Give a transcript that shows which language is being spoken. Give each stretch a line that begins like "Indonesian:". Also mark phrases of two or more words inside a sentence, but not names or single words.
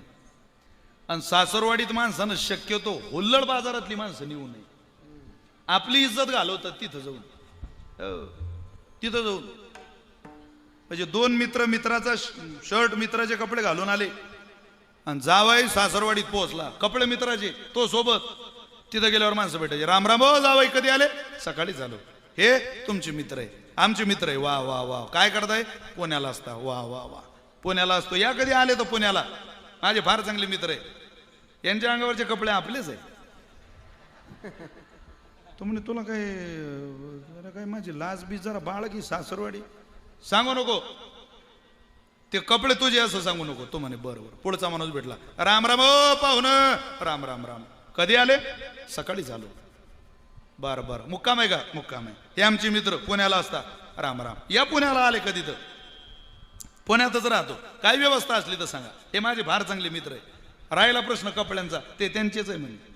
Marathi: आणि सासरवाडीत माणसानं शक्यतो हुल्लड बाजारातली माणसं नेऊ नये. आपली इज्जत घालवतात तिथं जाऊन, तिथं जाऊन. म्हणजे दोन मित्र मित्राचा शर्ट मित्राचे कपडे घालून आले आणि जावाई सासरवाडीत पोहोचला, कपडे मित्राचे, तो सोबत. तिथं गेल्यावर माणसं भेटायचे, राम राम हो जावाई कधी आले? सकाळी झालो. हे तुमचे मित्र आहे? आमचे मित्र आहे. वा वा वा. काय करताय? पुण्याला असता. वा वा वा. पुण्याला असतो. या कधी आले तर पुण्याला? माझे फार चांगले मित्र आहे, यांच्या अंगावरचे कपडे आपलेच आहे. तो म्हणे तुला काय जरा काय माझी लाज बीज जरा बाळ की सासरवाडी सांगू नको, ते कपडे तुझे असं सांगू नको. तो म्हणे बरोबर. पुढचा माणूस भेटला, राम राम ओ पाहुण. राम राम राम. कधी आले? सकाळी झालो. बरं बरं. मुक्काम आहे का? मुक्काम आहे. हे आमचे मित्र पुण्याला असता. राम राम. या पुण्याला आले कधी? तर पुण्यातच राहतो. काय व्यवस्था असली तर सांगा. हे माझे फार चांगले मित्र आहे. राहिला प्रश्न कपड्यांचा, ते त्यांचेच आहे म्हणे.